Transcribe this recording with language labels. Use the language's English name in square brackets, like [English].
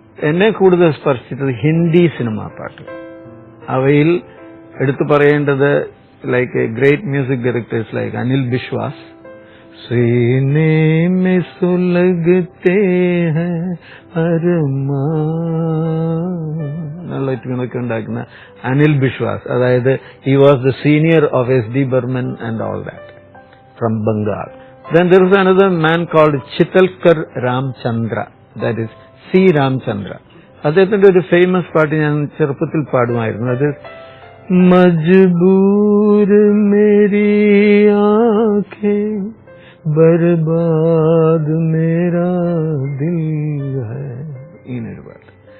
[Malayalam] എന്നെ കൂടുതൽ സ്പർശിച്ചത് ഹിന്ദി സിനിമാ പാട്ട്. അവയിൽ എടുത്തു പറയേണ്ടത് [English] like great music directors like [Malayalam] Anil Biswas, [Hindi] സീനെ may സുലഗത്തെ high അരമാൻ [Malayalam] എന്നുള്ള ട്യൂണൊക്കെ ഉണ്ടാക്കുന്ന അനിൽ ബിശ്വാസ്. അതായത് [English] He was the senior of SD Burman and all that from Bengal. Then there is another man called Chitalkar Ramchandra, that is C. Ramchandra. [Malayalam] അദ്ദേഹത്തിന്റെ ഒരു ഫേമസ് പാട്ട് ഞാൻ ചെറുപ്പത്തിൽ പാടുമായിരുന്നു. അത് [Hindi] മജ്ബൂർ മേരി ആഖേ ബർബാദ് മേരാ ദിൽ high, [Malayalam] ഇങ്ങനൊരു പാട്ട്.